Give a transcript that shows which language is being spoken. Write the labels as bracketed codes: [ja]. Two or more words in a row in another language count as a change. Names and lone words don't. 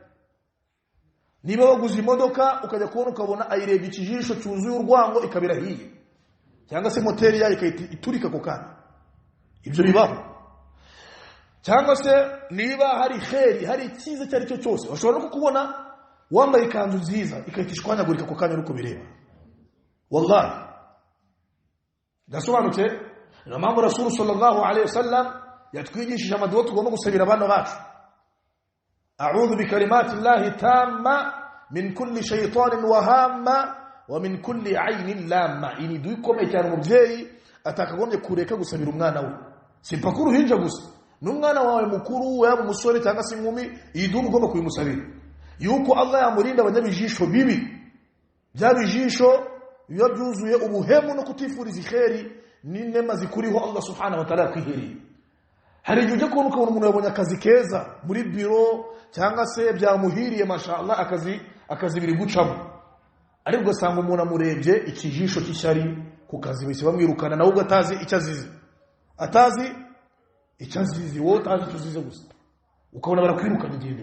[rw] Niba waguze imodoka ukajya kubona ukabona ayirebye ikijisho cyuzuye urwango ikabira hiye, cyangwa se moteri yayo ikahita iturika ako kanya, ibyo bibaho. Cyangwa se niba hari kheri, hari icyiza cyari cyo cyose, bashobora no kukubona wambaye ikanzu nziza ikahita ishwanyagurika ako kanya uko bireba. Wallahi gasobanutse. Niyo mpamvu Rasul [ar] صلى الله عليه وسلم [rw] yatwigishije amaduwa tugomba gusabira abana bacu. [ar] أعوذ بكلمات الله التامة من كل شيطان وهامة ومن كل عين لامة. [rw] Ini dukomeye cyane umubyeyi atakagombye kureka gusabira umwana we, simpakuru hinja gusa n'umwana wawe mukuru yaba umusore cyangwa se inkumi, iyi dumu ugomba kuyimusabira yuko Allah yamurinda abanyabijisho bibi, byabijisho biba byuzuye ubuhemu no kutifuriza ikheri n'inema zikuriho [ar] الله سبحانه وتعالى [rw] kwiheriye. Hari igihe kubona ukabona umuntu yabonye akazi keza muri biro cyangwa se byamuhiriye mashallah akazi biri gucamo, ariko ugasanga umuntu amurebye ikijisho cy'ishyari ku kazi bise bamwirukana nawe ugatazi icyo azizi wowe utazi icyo uzize gusa, ukabona barakwirukana igihe.